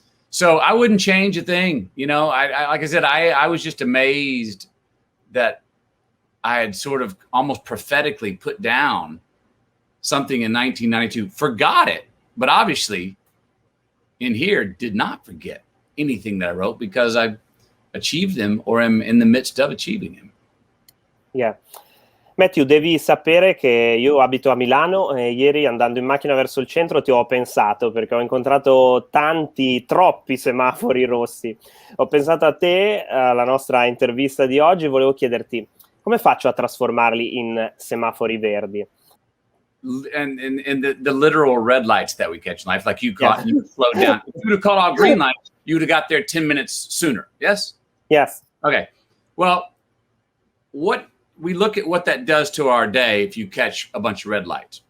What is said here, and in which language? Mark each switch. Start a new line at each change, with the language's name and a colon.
English: So I wouldn't change a thing. Like I said, I was just amazed that I had sort of almost prophetically put down something in 1992, forgot it, but obviously in here did not forget anything that I wrote, because I achieved them or am in the midst of achieving them. Yeah.
Italian: Matthew, devi sapere che io abito a Milano e ieri, andando in macchina verso il centro, ti ho pensato, perché ho incontrato troppi semafori rossi. Ho pensato a te, alla nostra intervista di oggi, volevo chiederti come faccio a trasformarli in semafori verdi?
English: And the literal red lights that we catch in life, like you caught, you slowed down. If you would have caught all green lights, you would have got there 10 minutes sooner. Yes? Yes. Okay. Well, we look at what that does to our day if you catch a bunch of red lights.